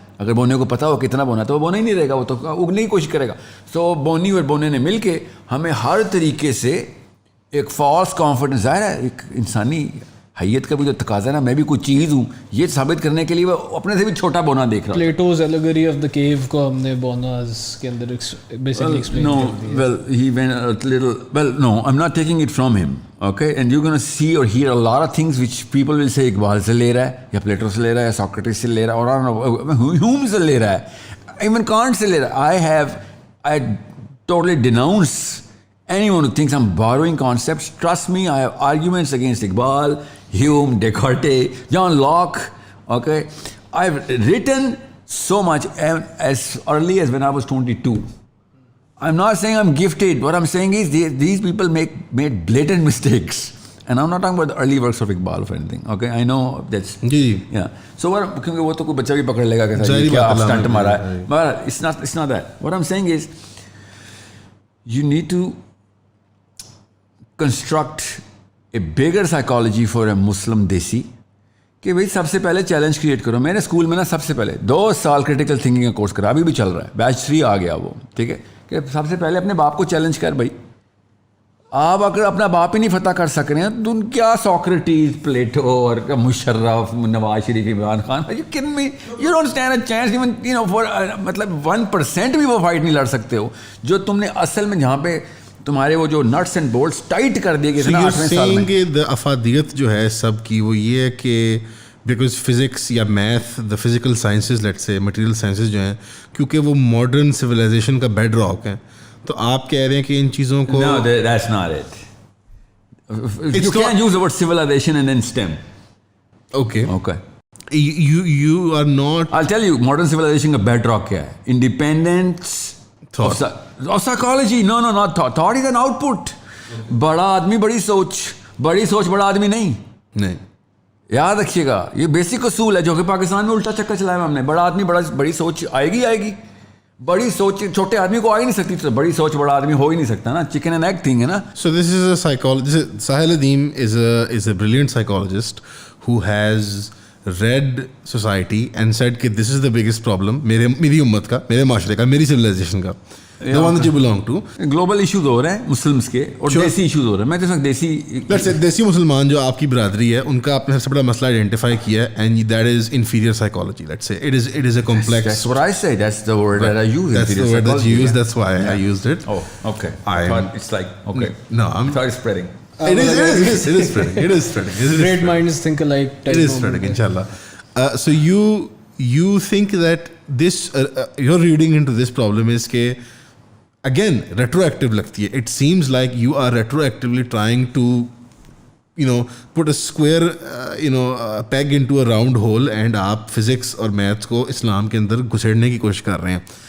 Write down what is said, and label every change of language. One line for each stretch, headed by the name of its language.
Urdu: اگر بونے کو پتا ہو کتنا بونا ہے تو وہ بونا ہی نہیں رہے گا, وہ تو اگنے کی کوشش کرے گا. سو بونی اور بونے نے مل کے ہمیں ہر طریقے سے ایک فالس کانفیڈنس, ظاہر ہے ایک انسانی حیت کا بھی تو تقاضا ہے نا, میں بھی کوئی چیز ہوں, یہ ثابت کرنے کے لیے وہ اپنے سے بھی چھوٹا بونا دیکھ رہا. پلیٹوز ایلیگری آف دا کیو کو ہم نے بوناز کے اندر بیسیکلی ایکسپلین
English: No,
Urdu: کر دیا.
English: well, he went a little, well, no, I'm not taking it from him, okay? And you're going to see or hear a lot of things which people will say
Urdu: Iqbal سے لے رہا ہے, یا Plato سے لے رہا ہے, یا سوکریٹس سے لے رہا ہے, اور
English: I don't know, Hume
Urdu: سے لے رہا ہے,
English: even Kant سے لے رہا ہے. I totally denounce anyone who thinks I'm borrowing concepts. Trust me, I have arguments against Iqbal, Hume, Descartes, John Locke, okay? I've written so much as early as when I was 22. I'm not saying I'm gifted. What I'm saying is these people made blatant mistakes. And I'm not talking about the early works of Iqbal or anything, okay? I know that's...
Urdu: جی
English: Yeah. So
Urdu: کیونکہ وہ تو کوئی بچہ بھی پکڑ لے گا کہ ظاہری کیا بات ہے,
English: Stunt مارا ہے. But it's not that. What I'm saying is you need to construct a bigger psychology for a Muslim desi,
Urdu: کہ بھائی سب سے پہلے چیلنج کریٹ کرو. میں نے اسکول میں نا سب سے پہلے 2 سال کریٹیکل تھنکنگ کا کورس کرا, ابھی بھی چل رہا ہے, بیچ 3 آ گیا وہ, ٹھیک ہے, کہ سب سے پہلے اپنے باپ کو چیلنج کر. بھائی آپ اگر اپنا باپ ہی نہیں فتح کر سک رہے ہیں تو کیا سوکریٹیز, پلیٹو اور Musharraf, Nawaz Sharif, Imran Khan,
English: you don't stand a chance even, you know,
Urdu: four مطلب 1% بھی وہ فائٹ نہیں لڑ سکتے ہو جو تم نے اصل میں جہاں پہ تمہارے وہ جو
English: nuts and bolts tight
Urdu: کر دیے گئے تھے نا 8ویں سال میں. کہ افادیت جو ہے سب کی وہ یہ ہے کہ بیکاز فزکس یا math,
English: the physical sciences,
Urdu: let's say material sciences جو ہیں, کیونکہ وہ ماڈرن سویلائزیشن کا بیڈ راک ہیں, تو آپ کہہ رہے ہیں کہ ان چیزوں کو...
English: No, that's not it. You can't use the word civilization and then STEM. Okay. Okay. You are not... I'll tell you, modern civilization کا bedrock
Urdu: کیا ہے?
English: Independence Thought. of psychology. No, not thought. Thought is an output.
Urdu: بڑا آدمی بڑی سوچ, بڑی سوچ بڑا آدمی نہیں. نہیں, یاد رکھیے گا, یہ بیسک اصول ہے جو کہ پاکستان میں الٹا چکر چلایا ہم نے. بڑا آدمی بڑی سوچ آئے گی, بڑی سوچ چھوٹے آدمی کو آ ہی نہیں سکتی, تو بڑی سوچ بڑا آدمی ہو ہی نہیں سکتا نا.
English: chicken and egg thing
Urdu: ہے نا.
English: so this is a psychologist. Sahel Adeem is a brilliant psychologist who has read society and said کہ this is the biggest problem
Urdu: میری امت کا, میرے معاشرے کا, میری
English: civilization کا, the one that you belong to.
Urdu: Global issues ہو رہے ہیں مسلمس کے, اور دیسی ایشوز ہو رہے ہیں. میں تو سب دیسی مسلمان جو آپ کی برادری ہے ان کا آپ نے سب سے بڑا مسئلہ آئیڈینٹیفائی کیا ہے,
English: and that is inferior psychology. Let's say it is a complex. That's what I say. That's the word that I use. That's the word that you use. That's why I used it. Oh, okay. It's like, okay. No, I'm... Thought it's spreading. It is spreading. Great minds think alike. It is spreading, inshallah. So you think that this your reading into this problem is کہ again retroactive
Urdu: لگتی ہے.
English: It seems like you are retroactively trying to put a square peg into a round hole, and
Urdu: آپ physics اور maths کو اسلام کے اندر گھسیڑنے کی کوشش کر رہے ہیں.